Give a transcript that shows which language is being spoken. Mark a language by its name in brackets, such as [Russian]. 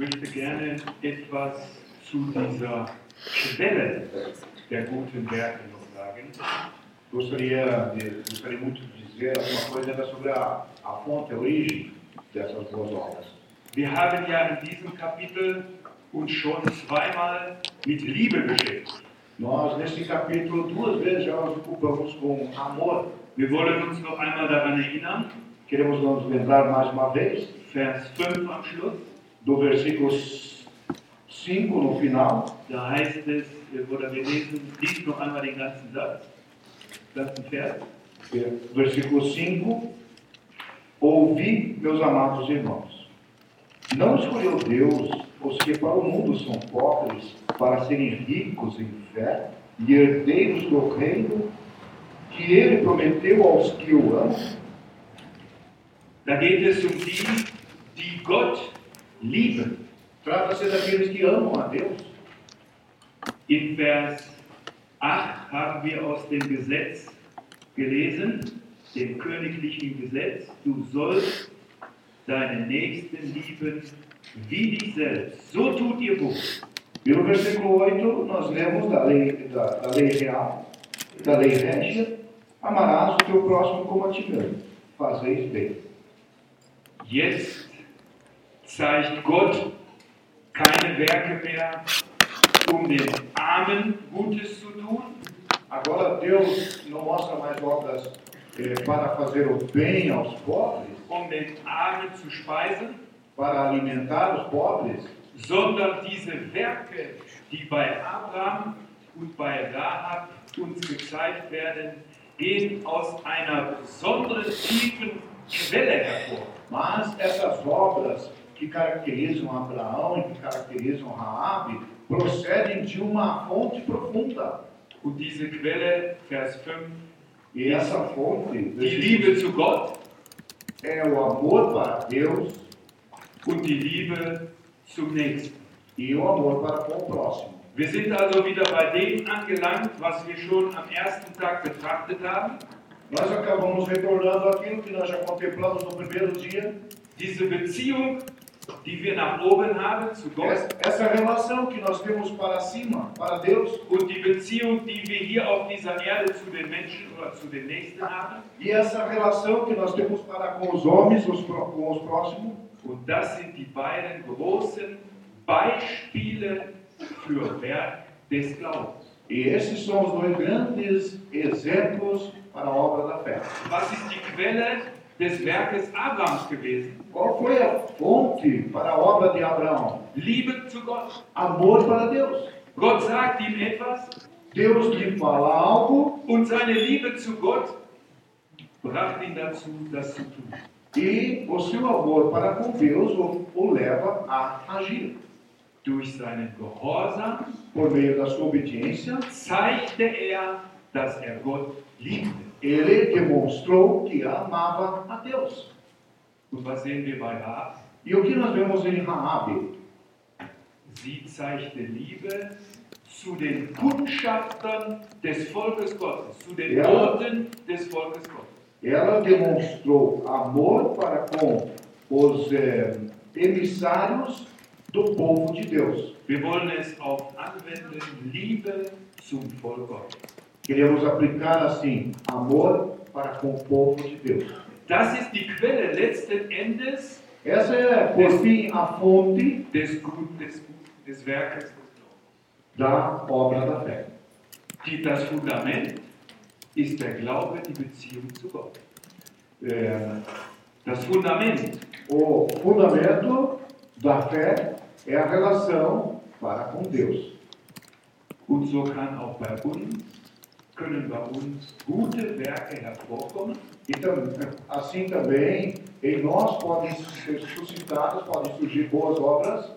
[German] Gerne etwas zu dieser Quelle der guten Werke noch sagen. [Portuguese] Gostaria muito de dizer alguma coisa sobre a fonte, a origem dessas boas obras. [German] Wir haben ja in diesem Kapitel uns schon zweimal mit Liebe beschäftigt. [Portuguese] Nós, neste capítulo, duas vezes já nos ocupamos com amor. [German] Wir wollen uns noch einmal daran erinnern. [Portuguese] Queremos nos lembrar mais uma vez. [German] Vers 5 am Schluss. [Portuguese] Do versículo 5 no final, [German] da heißt es, oder wir lesen, lies noch einmal den ganzen Satz, ganzen Vers. [Portuguese] Versículo 5: Ouvi, meus amados irmãos, não escolheu Deus os que para o mundo são pobres, para serem ricos em fé e herdeiros do reino que ele prometeu aos que o amam? [German] Da geht es um die, die Gott liebe. [Portuguese] Trata-se daqueles que amam a Deus. [German] In Vers 8 haben wir aus dem Gesetz gelesen, dem königlichen Gesetz, du sollst deinen Nächsten lieben wie dich selbst. So tut ihr gut. [Portuguese] E no versículo 8 nós lemos da lei régia, amarás o teu próximo como a ti mesmo. Fazeis bem. [English] Yes. [German] Zeigt Gott keine Werke mehr, den Armen Gutes zu tun? [Portuguese] Agora Deus não mostra mais obras para fazer o bem aos pobres, [German] den Armen zu speisen, [Portuguese] para alimentar os pobres, [German] sondern diese Werke, die bei Abraham und bei Rahab uns gezeigt werden, gehen aus einer besonderen tiefen Quelle hervor. [Portuguese] Mas essas obras que caracterizam Abraão e que caracterizam Raab, procedem de uma fonte profunda. [German] Und diese Quelle, Vers 5, [Portuguese] e essa fonte, [German] die Liebe zu Gott, [Portuguese] é o amor para Deus, [German] und die Liebe zum Nächsten, [Portuguese] e o amor para o próximo. [German] Wir sind also wieder bei dem angelangt, was wir schon am ersten Tag betrachtet haben. [Portuguese] Nós acabamos retornando aquilo que nós já contemplamos no primeiro dia. [German] Diese Beziehung, die wir nach oben haben zu Gott, [Portuguese] essa relação que nós temos para cima, para Deus, [German] und die Beziehung, die wir hier auf dieser Erde zu den Menschen oder zu den Nächsten haben, [Portuguese] e essa relação que nós temos para com os homens, com os próximos, [German] und das sind die beiden großen Beispiele für Werk des Glaubens. [Portuguese] E esses são os dois grandes exemplos para a obra da fé. [German] Was ist die Quelle des Werkes Abrahams gewesen? [Portuguese] Qual foi a fonte para a obra de Abraão? [German] Liebe zu Gott. [Portuguese] Amor para Deus. [German] Gott sagt ihm etwas. [Portuguese] Deus lhe fala algo. [German] Und seine Liebe zu Gott brachte ihn dazu, das zu tun. [Portuguese] E o seu amor para com Deus o leva a agir. [German] Durch seinen Gehorsam, [Portuguese] por meio da sua obediência, [German] zeigte er, dass er Gott liebte. [Portuguese] Ele demonstrou que amava a Deus. [German] Und was sehen wir bei Raab? [Portuguese] E o que nós vemos em Raab? [German] Sie zeigte Liebe zu den Kundschaftern des Volkes Gottes, zu den Boten des Volkes Gottes. [Portuguese] Ela demonstrou amor para com os emissários do povo de Deus. [German] Wir wollen es auch anwenden, Liebe zum Volk Gottes. [Portuguese] Queremos aplicar assim amor para com o povo de Deus. [German] Das ist die Quelle letzten Endes. [Portuguese] Essa é, por fim, a fonte [German] des Werkes [Portuguese] da obra da fé. [German] Die das Fundament ist der Glaube, die Beziehung zu Gott. Das Fundament. [Portuguese] O fundamento da fé é a relação para com Deus. [German] Und so kann auch bei uns können bei uns gute Werke hervorkommen. [Portuguese] Então, assim também em nós podem ser suscitadas, podem surgir boas obras